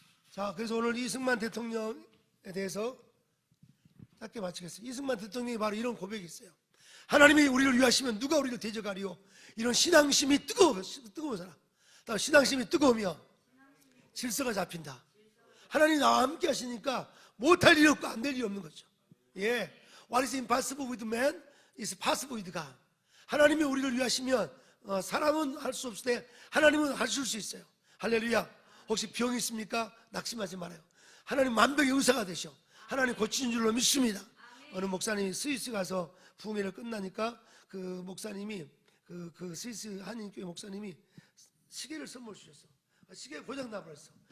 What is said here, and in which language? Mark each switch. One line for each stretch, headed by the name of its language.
Korean: 자, 그래서 오늘 이승만 대통령에 대해서 짧게 마치겠습니다. 이승만 대통령이 바로 이런 고백이 있어요. 하나님이 우리를 위하시면 누가 우리를 대적하리요? 이런 신앙심이 뜨거운 사람. 신앙심이 뜨거우면 질서가 잡힌다. 하나님이 나와 함께 하시니까 못할 일이 없고 안 될 일이 없는 거죠. 예.
English: What is impossible with man is possible with God.
Korean: 하나님이 우리를 위하시면 사람은 할 수 없을 때 하나님은 하실 수 있어요. 할렐루야. 혹시 병이 있습니까? 낙심하지 말아요. 하나님 만병의 의사가 되셔. 하나님 고치는 줄로 믿습니다. 어느 목사님이 스위스 가서 부흥회를 끝나니까 그 목사님이 그 스위스 한인교회 목사님이 시계를 선물 주셨어. 시계 고장 나버렸어.